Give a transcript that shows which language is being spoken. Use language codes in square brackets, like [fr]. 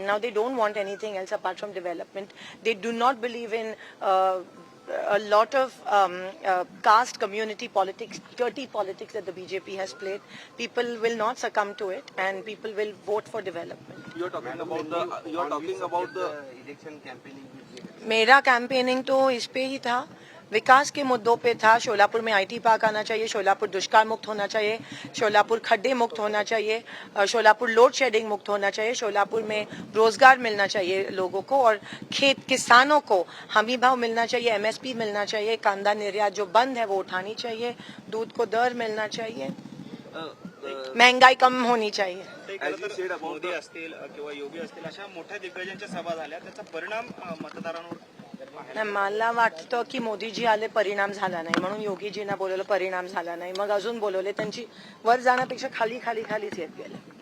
[en] Now they don't want anything else apart from development. They do not believe in a lot of caste community politics, dirty politics that the BJP has played. People will not succumb to it, and people will vote for development. You are talking about the [hi] election campaigning. मेरा campaigning तो इस पे ही था, विकास के मुद्दों पे था. शोलापुर में IT पार्क आना चाहिए, शोलापुर दुष्काल मुक्त होना चाहिए, शोलापुर खड्डे मुक्त होना चाहिए, शोलापुर लोड शेडिंग मुक्त होना चाहिए, शोलापुर में रोजगार मिलना चाहिए लोगों को और किसानों को हमी भाव मिलना चाहिए, MSP मिलना चाहिए, कांदा निर्यात जो बंद है वो उठानी चाहिए, दूध को दर मिलना चाहिए, महंगाई कम होनी चाहिए. [mr] मोदी असतील किंवा योगी असतील अशा मोठ्या दिग्गजांच्या सभा झाल्या, त्याचा परिणाम मतदारांवर? मला वाटतं की मोदीजी आले, परिणाम झाला नाही, म्हणून योगीजींना बोलवलं, परिणाम झाला नाही, मग अजून बोलवले, त्यांची वर जाण्यापेक्षा खालीच येत गेले.